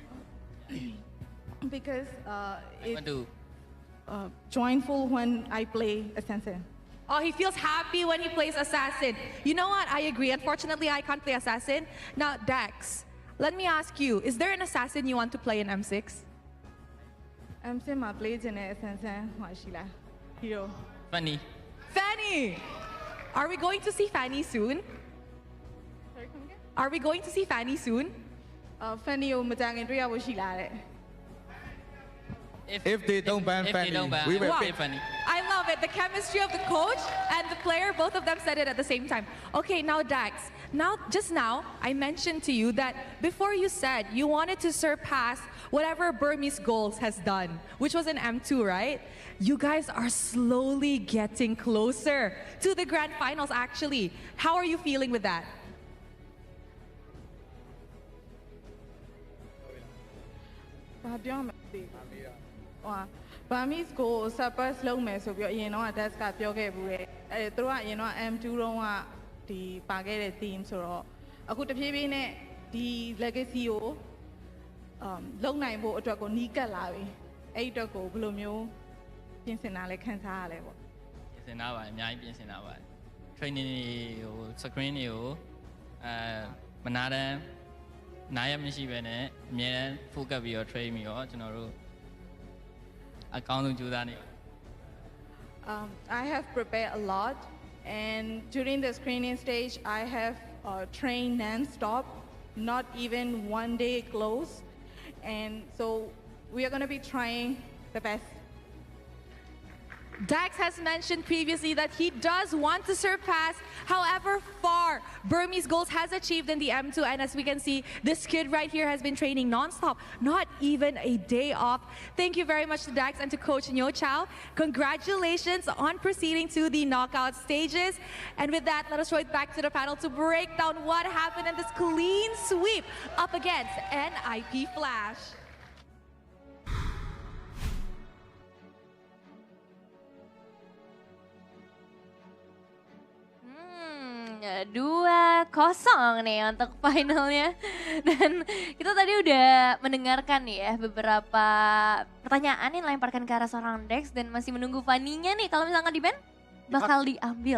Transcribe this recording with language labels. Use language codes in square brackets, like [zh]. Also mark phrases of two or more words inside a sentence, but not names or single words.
[en] because Want to joyful when I play assassin. Oh, he feels happy when he plays assassin. You know what? I agree. Unfortunately, I can't play assassin. Now, Dax, let me ask you, is there an assassin you want to play in M6? [my] M6 မှာ play ခြင်းတဲ့ assassin ဟိုရှိလား hero [en] funny. Fanny! Are we going to see Fanny soon? Sorry, come again? Are we going to see Fanny soon? [my] Fanny ကိုမကြခင်တွေ့ရဖို့ရှိလားတဲ့ [en] If they don't ban Fanny, we will Wow. play Fanny. I love it. The chemistry of the coach and the player, both of them said it at the same time. Okay, now Dax. Just now, I mentioned to you that before you said you wanted to surpass whatever Burmese Goals has done, which was in M2, right? You guys are slowly getting closer to the grand finals, actually. How are you feeling with that? [my] ဘာပြောမလဲသိဘူးဟိုဟာ Burmese ကို surpass လုပ်မယ်ဆိုပြီးတော့အရင်တော့ Dax ကပြောခဲ့ဘူးတဲ့သူတို့ကအရင်တော့ M2 တုန်းကဒီပါခဲ့တဲ့ team ဆိုတော့အခုတဖြည်းဖြည်းနဲ့ဒီ legacy ကိုလုံနိုင်ဖို့အတွက်ကိုနီးကပ်လာပြီအဲ့ဒီအတွက်ကိုဘယ်လိုမျိုးပြင်ဆင်တာလဲခန်းစားရလဲပေါ့ ပြင်ဆင်တာပါအများကြီးပြင်ဆင်တာပါ training တွေကို screen တွေကိုမနာတမ်းနားရမရှိပဲနဲ့အများနဲ့ focus ပြီးတော့ train ပြီးတော့ကျွန်တော်တို့အကောင်းဆုံးကြိုးစားနေ [en] I have prepared a lot and during the screening stage I have trained non-stop not even one day close and so we are going to be trying the best. Dax has mentioned previously that he does want to surpass however far Burmese Goals has achieved in the M2. And as we can see, this kid right here has been training non-stop, not even a day off. Thank you very much to Dax and to Coach Nyo Chow. Congratulations on proceeding to the knockout stages. And with that, let us throw it back to the panel to break down what happened in this clean sweep up against NIP Flash. [id] Dua kosong nih untuk finalnya. Dan kita tadi udah mendengarkan nih ya beberapa pertanyaan yang dilemparkan ke arah seorang Dax dan masih menunggu Fanny-nya nih kalau misalkan di ban bakal diambil.